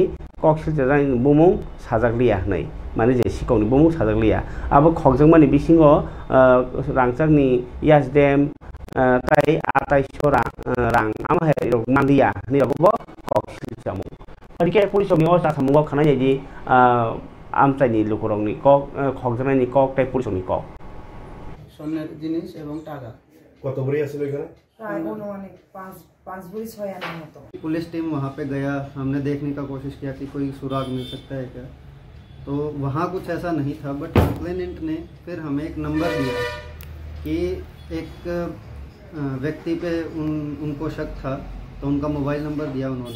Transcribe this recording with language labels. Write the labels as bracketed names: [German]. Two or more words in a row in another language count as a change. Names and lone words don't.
[Kok Borok] कक्सिल जाजानि बुमुं साजागलिया हनै माने जे सिकौनि बुमुं साजागलिया आबो खगजोंमानि बिसिङाव रांचाकनि यासडेम ताइ 2800 रां आमाहाय मानदिया नि रगबो कक्सिल जामु अदिके पुलिसनि अवस्था सामुगाव खानाय जायदि আমচাইনি লোকরংনি কক খগজনাইনি কক তাই পুলিশনি কক [Bangla] সোনার জিনিস এবং টাকা কত বড়ি আছিল এখানে [Hindi] पुलिस टीम वहाँ पे गया, हमने देखने का कोशिश किया कि कोई सुराग मिल सकता है क्या, तो वहाँ कुछ ऐसा नहीं था। [English] but complainant [Hindi] ने फिर हमें एक नंबर दिया कि एक व्यक्ति पे उनको शक था, तो उनका मोबाइल नंबर दिया उन्होंने।